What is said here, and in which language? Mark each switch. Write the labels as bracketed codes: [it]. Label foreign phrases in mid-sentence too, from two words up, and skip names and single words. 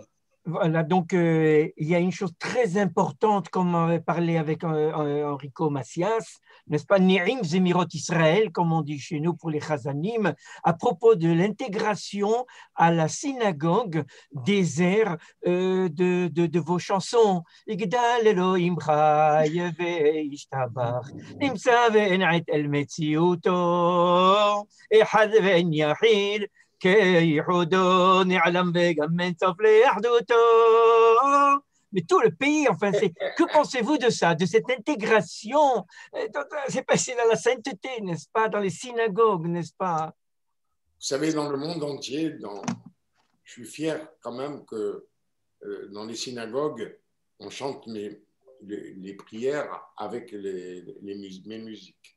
[fr] Voilà, donc il y a une chose très importante, comme on avait parlé avec Enrico Macias, n'est-ce pas, [he] נעים זמירות ישראל, [fr] comme on dit chez nous pour les Chazanim, à propos de l'intégration à la synagogue des airs de vos chansons. [he] יגדל אלהים חי וישתבח נמצא ואין עת אל מציאותו אחד ואין יחיד, [fr] mais tout le pays, enfin, que pensez-vous de ça, de cette intégration? C'est passé dans la sainteté, n'est-ce pas, dans les synagogues, n'est-ce pas? Vous savez, dans le monde entier, je suis fier quand même que dans les synagogues, on chante les prières avec mes musiques.